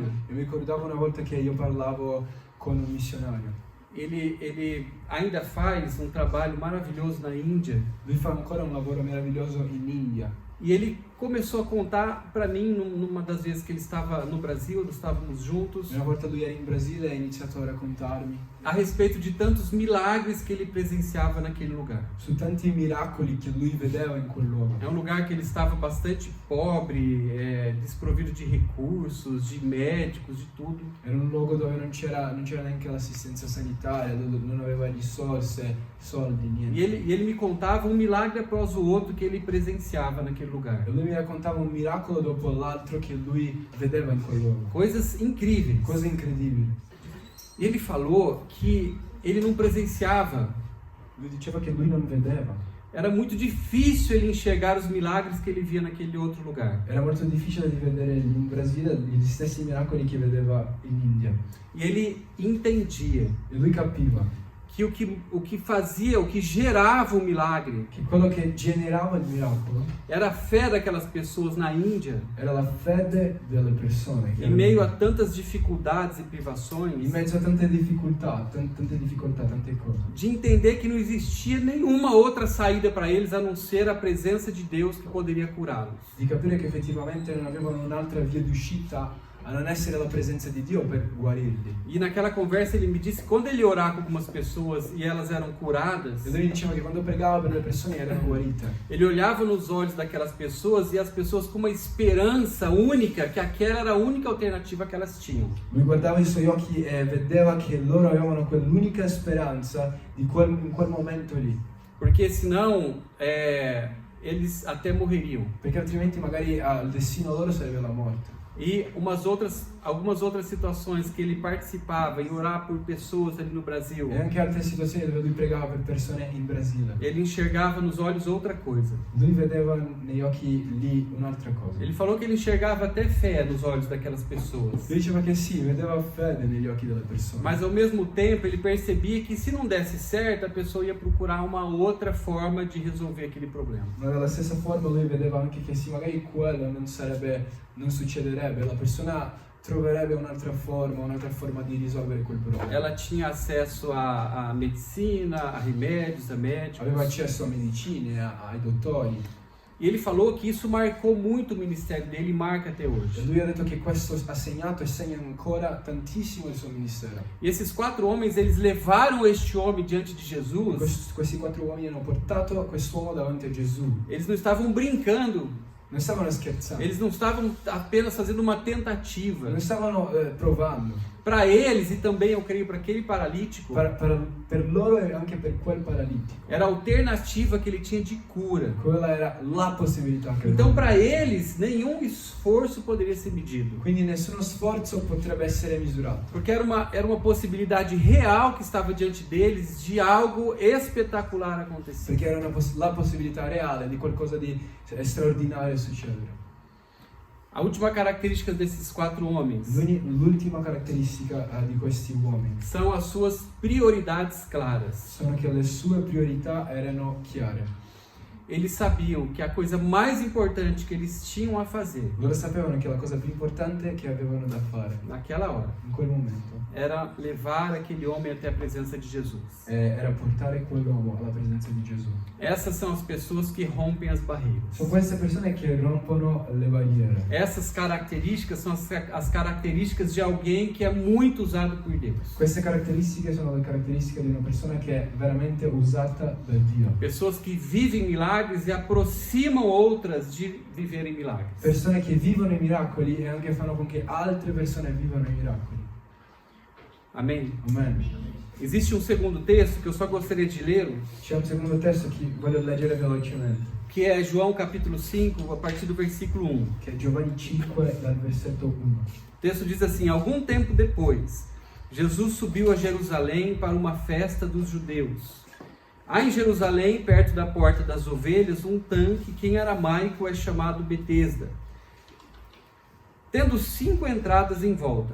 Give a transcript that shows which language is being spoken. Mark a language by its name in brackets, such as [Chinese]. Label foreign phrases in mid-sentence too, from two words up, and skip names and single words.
[Italian] E mi ricordavo una volta che io parlavo con un missionario. [Portuguese] Ele ainda faz um trabalho maravilhoso na Índia. [Italian] Lui fa ancora un lavoro meraviglioso in India. [Portuguese] E ele começou a contar para mim, numa das vezes que ele estava no Brasil, nós estávamos juntos, [Italian] Una volta lui era in Brasile e ha iniziato a raccontarmi [Portuguese] a respeito de tantos milagres que ele presenciava naquele lugar. [Italian] su tanti miracoli che lui vedeva in quel luogo. [Portuguese] É um lugar que ele estava bastante pobre, desprovido de recursos, de médicos, de tudo. [Italian] Era un luogo dove non c'era neanche l'assistenza sanitaria, dove non aveva risorse, soldi, E niente. [Portuguese] ele me contava um milagre após o outro que ele presenciava naquele lugar. [Italian] E lui mi raccontava un miracolo dopo l'altro che lui vedeva in quel luogo. [Portuguese] Coisas incríveis. [Italian] Cose incredibili. [Portuguese] E ele falou que ele não presenciava. [Italian] Lui diceva che lui non vedeva. [Portuguese] Era muito difícil ele enxergar os milagres que ele via naquele outro lugar. [Italian] Era molto difficile di vedere in Brasile gli stessi miracoli che vedeva in India. [Portuguese] E ele entendia [Italian] E lui capiva [Portuguese] que o que fazia, o que gerava o milagre, [Italian] che quello che generava il miracolo [Portuguese] era a fé daquelas pessoas na Índia, [Italian] era la fede delle persone. Che [Portuguese] em meio a tantas dificuldades e privações, [Italian] in mezzo a tante difficoltà, tante cose. [Portuguese] de entender que não existia nenhuma outra saída para eles a não ser a presença de Deus que poderia curá-los. [Italian] Di capire che effettivamente non avevano un'altra via d'uscita a non essere la presenza di Dio per guarirli. [Portuguese] E naquela conversa ele me disse que quando ele orava com algumas pessoas e elas eram curadas, [Italian] E lui diceva che quando pregava per le persone erano guarite. [Portuguese] ele olhava nos olhos daquelas pessoas e as pessoas com uma esperança única, que aquela era a única alternativa que elas tinham. [Italian] Lui guardava i suoi occhi e vedeva che loro avevano quell'unica speranza in quel momento lì. [Portuguese] Porque senão eles até morreriam. [Italian] Perché altrimenti magari il destino loro sarebbe la morte. [Portuguese] E algumas outras situações que ele participava em orar por pessoas ali no Brasil, [Italian] E anche altre situazioni dove lui pregava per persone in Brasile. [Portuguese] ele enxergava nos olhos outra coisa. [Italian] Lui vedeva negli occhi lì un'altra cosa. [Portuguese] Ele falou que ele enxergava até fé nos olhos daquelas pessoas. [Italian] Lui diceva che sì, vedeva fede negli occhi delle persone. [Portuguese] Mas ao mesmo tempo ele percebia que se não desse certo, a pessoa ia procurar uma outra forma de resolver aquele problema. [Italian] Ma dalla stessa forma lui vedeva anche che sì, magari quello non succederebbe, la persona troverebbe un'altra forma di risolvere quel problema. [Portuguese] Ela tinha acesso a medicina, a remédios, a médicos. [Italian] Aveva accesso a medicine, ai dottori. [Portuguese] E ele falou que isso marcou muito o ministério dele e marca até [Italian] E [Portuguese] hoje. [Italian] lui ha detto che questo ha segnato e segna ancora tantissimo il suo ministero. [Portuguese] E esses 4 homens, eles levaram este homem diante de Jesus. [Italian] Questi 4 uomini hanno portato quest'uomo davanti a Gesù. [Portuguese] Eles não estavam brincando. [Italian] Non stavano scherzando. [Portuguese] Eles não estavam apenas fazendo uma tentativa. [Italian] Non stavano provando. [Portuguese] Para eles e também, eu creio, para aquele paralítico, [Italian] Per loro e anche per quel paralitico. [Portuguese] era a alternativa que ele tinha de cura. [Italian] Quella era la possibilità che [Portuguese] Então, [Italian] avevano. [Portuguese] para eles, nenhum esforço poderia ser medido. [Italian] Quindi nessuno sforzo potrebbe essere misurato. [Portuguese] Porque era uma possibilidade real que estava diante deles de algo espetacular acontecer. [Italian] Perché era la possibilità reale di qualcosa di straordinario succedere. [Portuguese] A última característica desses 4 homens [Italian] L'ultima caratteristica di questi uomini [Portuguese] são as suas prioridades claras. [Italian] sono che le sue priorità erano chiare. [Portuguese] Eles sabiam que a coisa mais importante que eles tinham a fazer [Italian] Loro sapevano che la cosa più importante che avevano da fare [Portuguese] naquela hora [Italian] in quel momento [Portuguese] era levar aquele homem até a presença de Jesus. [Italian] era portare quell'uomo alla presenza di Gesù. [Portuguese] Essas são as pessoas que rompem as barreiras. [Italian] Sono queste persone che rompono le barriere. [Portuguese] Essas características são as características de alguém que é muito usado por Deus. [Italian] Queste caratteristiche sono le caratteristiche di una persona che è veramente usata da Dio. [Portuguese] Pessoas que vivem milagres e aproximam outras de viverem milagres. [Italian] Persone che vivono i miracoli e anche fanno con che altre persone vivano i miracoli. [Portuguese] Amém? [Italian] Amen. [Portuguese] Existe um segundo texto que eu só gostaria de ler, [Italian] C'è un secondo testo che voglio leggere velocemente, [Portuguese] que é João capítulo 5, a partir do versículo 1. [Italian] che è Giovanni 5 dal versetto 1. [Portuguese] O texto diz assim: algum tempo depois, Jesus subiu a Jerusalém para uma festa dos judeus. Há em Jerusalém, perto da porta das ovelhas, um tanque que em aramaico é chamado Betesda, tendo 5 entradas em volta.